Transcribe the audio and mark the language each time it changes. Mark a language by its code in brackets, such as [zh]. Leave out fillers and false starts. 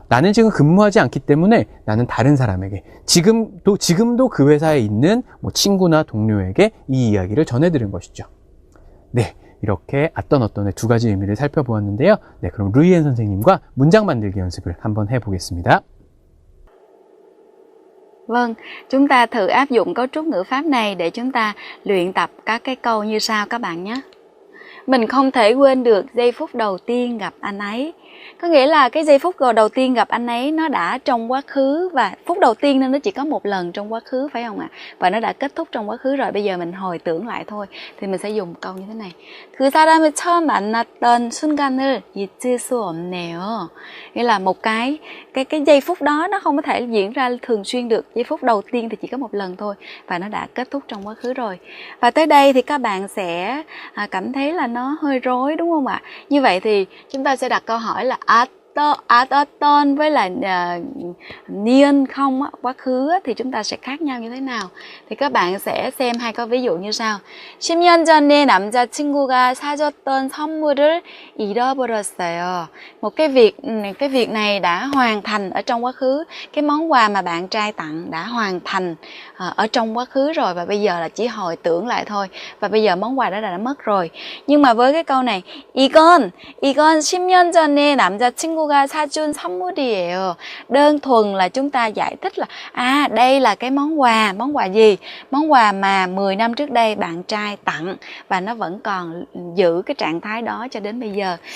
[ko] 나는 지금 근무하지 않기 때문에 나는 다른 사람에게, 지금도 그 회사에 있는 친구나 동료에게 이 이야기를 전해드린 것이죠. 네. 이렇게 어떤의 두 가지 의미를 살펴보았는데요. 네, 그럼 루이엔 선생님과 문장 만들기 연습을 한번 해보겠습니다. [vi] Vâng, chúng ta thử áp dụng cấu trúc ngữ pháp này để chúng ta luyện tập các cái câu như sau các bạn nhé. Mình không thể quên được giây phút đầu tiên gặp anh ấy. Có nghĩa là cái giây phút đầu tiên gặp anh ấy nó đã trong quá khứ, và phút đầu tiên nên nó chỉ có một lần trong quá khứ, phải không ạ? Và nó đã kết thúc trong quá khứ rồi, bây giờ mình hồi tưởng lại thôi. Thì mình sẽ dùng câu như thế này. [ko] 그 사람을 처음 만났던 순간을 잊을 수 없네요. [vi] Nghĩa là một cái giây phút đó nó không có thể diễn ra thường xuyên được. Giây phút đầu tiên thì chỉ có một lần thôi, và nó đã kết thúc trong quá khứ rồi. Và tới đây thì các bạn sẽ cảm thấy là nó hơi rối, đúng không ạ? Như vậy thì chúng ta sẽ đặt câu hỏi là 어떤 với lại niên không á, quá khứ á, thì chúng ta sẽ khác nhau như thế nào? Thì các bạn sẽ xem hai câu ví dụ như sau. [ko] 10년 전에 남자친구가 사줬던 선물을 잃어버렸어요. [vi] Một cái việc này đã hoàn thành ở trong quá khứ. Cái món quà mà bạn trai tặng đã hoàn thành ở trong quá khứ rồi, và bây giờ là chỉ hồi tưởng lại thôi. Và bây giờ món quà đó đã mất rồi. Nhưng mà với cái câu này, [ko] 이건 10년 전에 남자친구가 사준 선물이에요. [vi] Đơn thuần là chúng ta giải thích là đây là cái món quà gì? Món quà mà 10 năm trước đây bạn trai tặng, và nó vẫn còn giữ cái trạng thái đó cho đến bây giờ.